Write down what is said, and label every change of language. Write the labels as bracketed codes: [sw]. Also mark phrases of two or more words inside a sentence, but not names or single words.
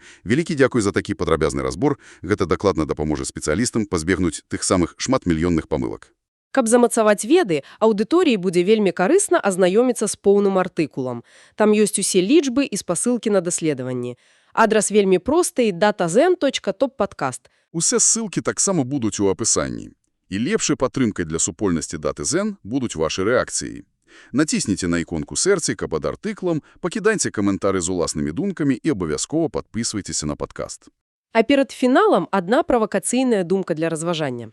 [be] Вялікі дзякуй за такі падрабязны разбор. Гэта дакладна дапаможа спецыялістам пазбегнуць тых самых шматмільённых памылак. Каб замацаваць веды, аўдыторыі будзе вельмі карысна азнаёміцца з поўным артыкулам. Там ёсць усе лічбы і спасылкі на даследаванні. Адрас вельмі просты – datazen.top-podcast. Усе ссылкі таксама будуць у апісанні. І лепшай падтрымкай для супольнасці Даты.Зен будуць вашы рэакцыі. Націсніце на іконку сэрцы, каб пад артыклам, пакідайце каментары з уласнымі думкамі і абавязкова падпісвайцеся на падкаст. А перад фіналам адна правакацыйная думка для разважання.